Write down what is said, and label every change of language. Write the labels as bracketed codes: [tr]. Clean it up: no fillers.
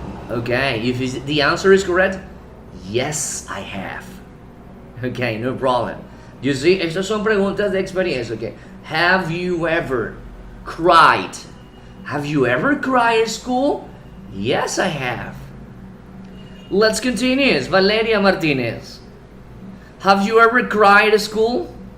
[en] Okay, if the answer is correct, yes, I have. Okay, no problem. You see, [es] estas son preguntas de experiencia. [en] Okay, have you ever cried? Have you ever cried at school? Yes, I have. Let's continue. Valeria Martinez. Have you ever cried at school?